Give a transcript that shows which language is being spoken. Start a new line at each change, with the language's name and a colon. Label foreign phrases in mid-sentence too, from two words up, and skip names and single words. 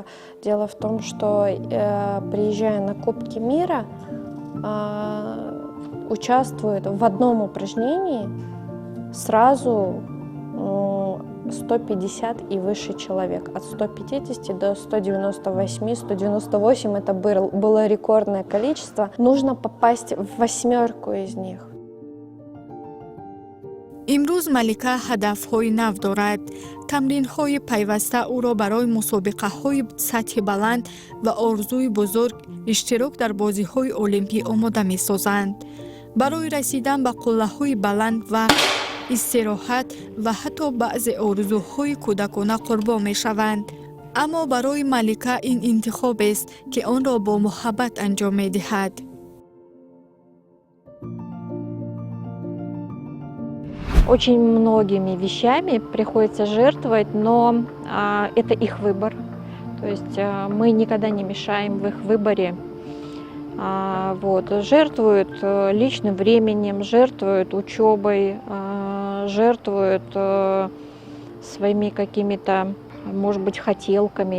Russian: Дело в том, что приезжая на Кубки мира, участвует в одном упражнении сразу 150 и выше человек. От 150 до 198, 198 это было рекордное количество. Нужно попасть в 8 из них.
Tajik: имрӯз малика ҳадафҳои нав дорад. тамринҳои пайваста ӯро барои мусобиқаҳои сатҳи баланд ва орзуи бузург иштирок дар бозиҳои олимпӣ омода месозанд. барои расидан ба қуллаҳои баланд ва истироҳат ва ҳатто баъзе орзуҳои кӯдакона қурбон мешаванд. аммо барои малика ин интихобест, ки онро бо муҳаббат анҷом медиҳад.
Russian: Очень многими вещами приходится жертвовать, но это их выбор. То есть мы никогда не мешаем в их выборе. Жертвуют личным временем, жертвуют учебой, жертвуют своими какими-то, может быть, хотелками.